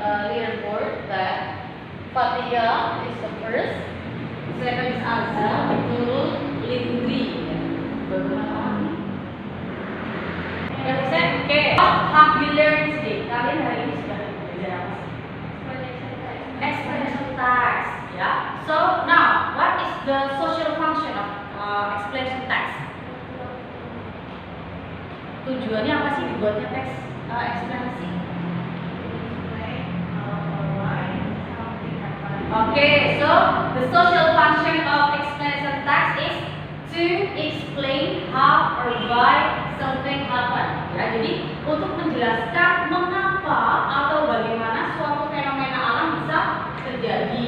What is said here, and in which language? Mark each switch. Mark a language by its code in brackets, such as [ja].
[en] Leaderboard that Fatia is the first, second is Azra, Nurul, Lindri. Okay, what have you learned today? [id] Kalian hari ini sudah belajar apa sih? [en] Explanation text. Yeah. So now, what is the social function of explanation text? [id] Tujuannya apa sih dibuatnya teks eksplanasi? [en] Okay, so the social function of explanation text is to explain how or why something happened. [id] Ya, jadi untuk menjelaskan mengapa atau bagaimana suatu fenomena alam bisa terjadi.